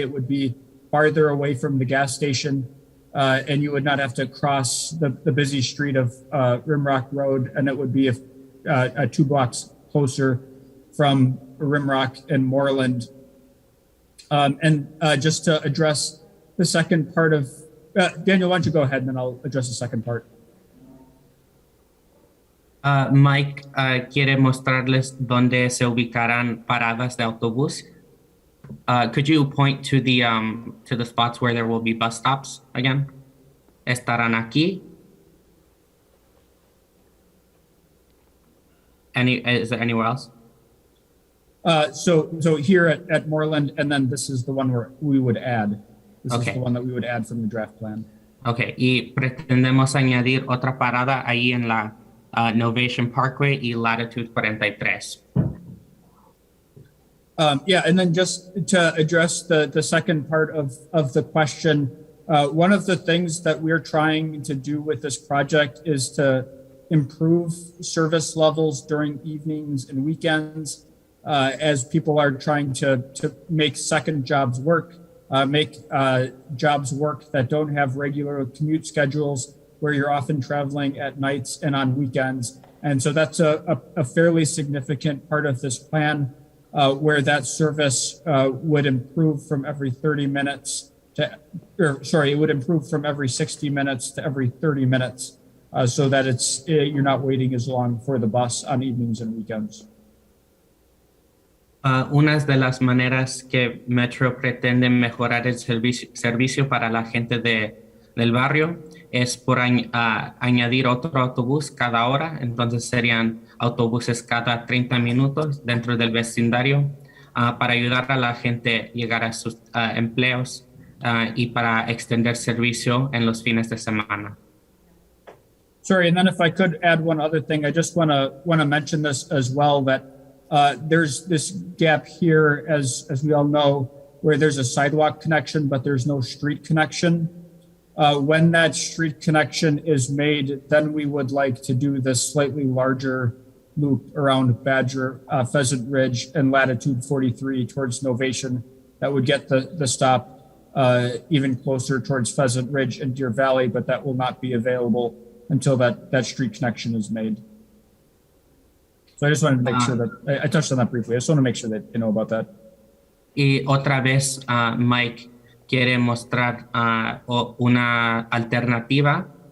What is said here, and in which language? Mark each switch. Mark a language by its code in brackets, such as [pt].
[en] It would be farther away from the gas station, and you would not have to cross the busy street of Rimrock Road, and it would be 2 blocks closer from Rimrock and Moreland. Just to address the second part of, Daniel, why don't you go ahead and then I'll address the second part. [es] Mike quiere mostrarles dónde se ubicarán paradas de autobús. [en] Could you point to the spots where there will be bus stops again? [es] Estarán aquí. [en] Is there anywhere else? So here at Moreland, and then this is the one where we would add. This Okay. is the one that we would add from the draft plan. [es] Okay, y pretendemos añadir otra parada ahí en la Novation Parkway y Latitude 43. [en] Yeah, and then just to address the second part of the question, one of the things that we're trying to do with this project is to improve service levels during evenings and weekends as people are trying to make second jobs work, make jobs work that don't have regular commute schedules where you're often traveling at nights and on weekends. And so that's a fairly significant part of this plan. Where that service would improve from every 30 minutes to, it would improve from every 60 minutes to every 30 minutes so that you're not waiting as long for the bus on evenings and weekends. [es] Una de las maneras que Metro pretende mejorar el servicio para la gente del barrio es por añadir otro autobús cada hora, entonces serían autobuses cada 30 minutos dentro del vecindario para ayudar a la gente a llegar a sus empleos y para extender servicio en los fines de semana. [en] Sorry, and then if I could add one other thing, I just want to mention this as well, that there's this gap here, as we all know, where there's a sidewalk connection, but there's no street connection. When that street connection is made, then we would like to do this slightly larger loop around Badger, Pheasant Ridge, and latitude 43 towards Novation. That would get the stop even closer towards Pheasant Ridge and Deer Valley, but that will not be available until that street connection is made. So I just wanted to make sure that, I touched on that briefly. I just want to make sure that you know about that. [es] Y otra vez, Mike quiere mostrar una alternativa.